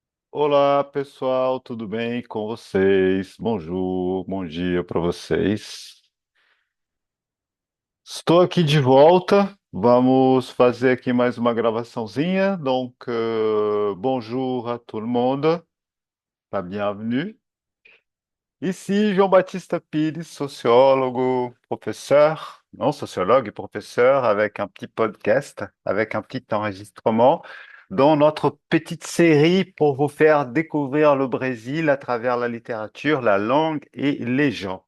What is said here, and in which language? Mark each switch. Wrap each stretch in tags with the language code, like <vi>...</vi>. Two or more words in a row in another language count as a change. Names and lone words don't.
<pt>Olá, pessoal, tudo bem com vocês? Bonjour, bom dia para vocês. Estou aqui de volta. Vamos fazer aqui mais uma gravaçãozinha.</pt> <fr>Bonjour à tout le monde, la bienvenue. Ici, Jean-Baptiste Pires, sociólogo, professeur, non, sociologue et professeur, avec un petit podcast, avec un petit enregistrement dans notre petite série pour vous faire découvrir le Brésil à travers la littérature, la langue et les gens.</fr>